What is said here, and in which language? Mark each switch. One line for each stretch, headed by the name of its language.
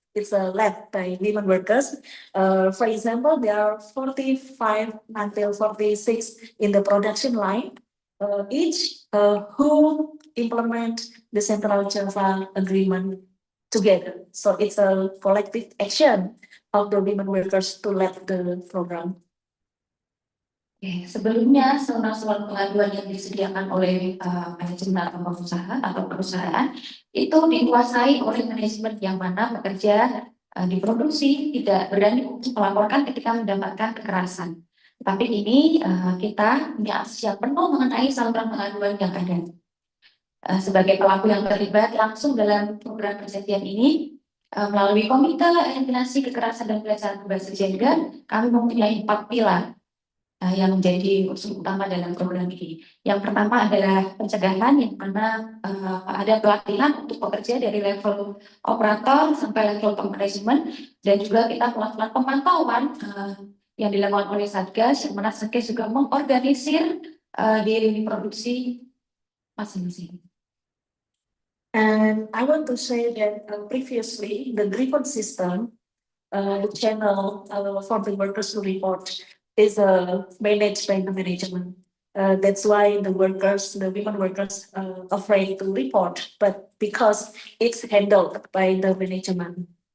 English: It's led by women workers. For example, there are 45 until 46 in the production line, each who implement the Central Java Agreement together. So it's a collective action of the women workers to lead the program.
Indonesian: Oke, sebelumnya surat pengaduan yang disediakan oleh manajemen atau perusahaan itu dikuasai oleh manajemen yang mana pekerja di produksi tidak berani untuk melaporkan ketika mendapatkan kekerasan. Tapi ini kita punya akses yang penuh mengenai saluran pengaduan yang ada. Sebagai pelaku yang terlibat langsung dalam program perjanjian ini, melalui Komite Eliminasi Kekerasan dan Pelecehan Berbasis Gender, kami mempunyai 4 pilar yang menjadi unsur utama dalam program ini. Yang pertama adalah pencegahan, yang mana ada pelatihan untuk pekerja dari level operator sampai level top management, dan juga kita melakukan pemantauan yang dilakukan oleh Satgas, yang mana Satgas juga mengorganisir di produksi masing-masing.
English: And I want to say that previously the grievance system, the channel for the workers to report is managed by the management. That's why the women workers afraid to report, but because it's handled by the management.